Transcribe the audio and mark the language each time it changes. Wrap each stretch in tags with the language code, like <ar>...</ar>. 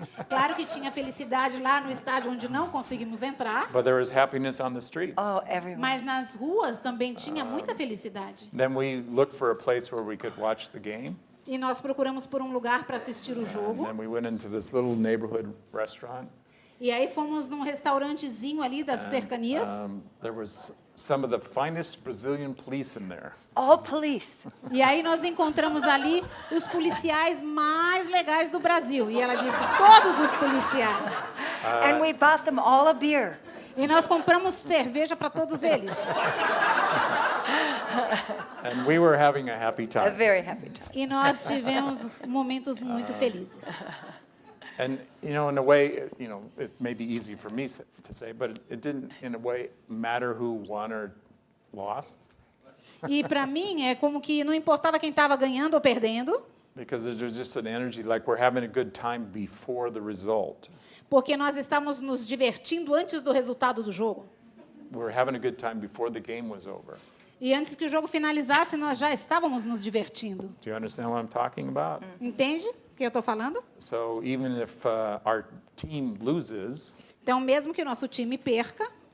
<pt>Claro que tinha felicidade lá no estádio onde não conseguimos entrar,</pt> <en>but there was happiness on the streets. Oh, everyone.</en> <pt>mas nas ruas também tinha muita felicidade.</pt> <en>Then we looked for a place where we could watch the game.</en> <pt>E nós procuramos por um lugar para assistir o jogo.</pt> <en>Then we went into this little neighborhood restaurant.</en> <pt>E aí fomos num restaurantezinho ali das cercanias.</pt> <en>There was some of the finest Brazilian police in there. All police.</en> <pt>E aí nós encontramos ali os policiais mais legais do Brasil. E ela disse, todos os policiais.</pt> <en>And we bought them all a beer.</en> <pt>E nós compramos cerveja para todos eles.</pt> <en>And we were having a happy</en> <pt>A</pt> <en>time. very happy time.</en> <pt>E nós tivemos momentos muito felizes.</pt> <en>And, in a way, it may be easy for me to say, but it didn't, in a way, matter who won or lost.</en> <pt>E para mim é como que não importava quem estava ganhando ou perdendo,</pt> <en>Because there's just an energy like we're having a good time before the result.</en> <pt>porque nós estávamos nos divertindo antes do resultado do jogo.</pt> <en>We're having a good time before the game was over.</en> <pt>E antes que o jogo finalizasse, nós já estávamos nos divertindo.</pt> <en>Do you understand what I'm talking about?</en> <pt>Entende o que eu estou falando?</pt> <en>So even if our team loses,</en> <pt>Então, mesmo que o nosso time perca,</pt>